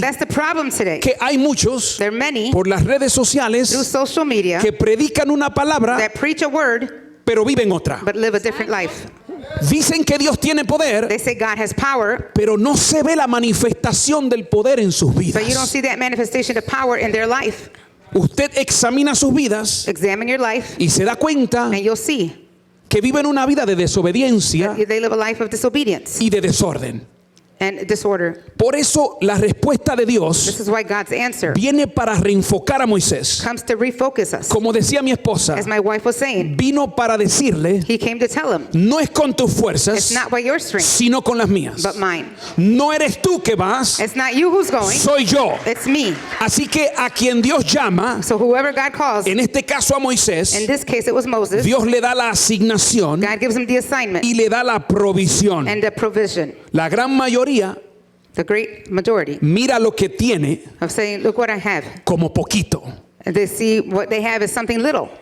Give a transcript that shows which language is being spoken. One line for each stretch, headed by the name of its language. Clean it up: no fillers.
English: That's the problem today.
Spanish: Que hay muchos
English: There are many
Spanish: por las redes
English: through
Spanish: sociales
English: social media
Spanish: que predican una palabra
English: that preach a word
Spanish: pero viven otra.
English: but live a different life.
Spanish: Dicen que Dios tiene poder,
English: They say God has power,
Spanish: pero no se ve la manifestación del poder en sus
English: but you don't
Spanish: vidas.
English: see that manifestation of power in their life.
Spanish: Usted examina sus vidas
English: Examine your life
Spanish: y se da cuenta
English: and you'll see
Spanish: que viven una vida de desobediencia
English: they live a life of disobedience
Spanish: y de desorden.
English: and disorder.
Spanish: Por eso la respuesta de Dios
English: This is why God's answer
Spanish: viene para reenfocar a Moisés.
English: comes to refocus us.
Spanish: Como decía mi esposa,
English: As my wife was saying,
Spanish: vino para decirle,
English: he came to tell him,
Spanish: no es con tus
English: it's
Spanish: fuerzas,
English: not by your strength,
Spanish: sino con las mías.
English: but mine.
Spanish: No eres tú que vas,
English: It's not you who's going,
Spanish: soy yo.
English: it's me.
Spanish: Así que a quien Dios llama,
English: So whoever God calls, in
Spanish: en este caso a Moisés,
English: this case it was Moses,
Spanish: Dios le da la asignación
English: God gives him the assignment
Spanish: y le da la provisión.
English: and the provision.
Spanish: La gran mayoría
English: The great majority
Spanish: mira lo que tiene
English: of saying, look what I have.
Spanish: como poquito.
English: And they see what they have is something little.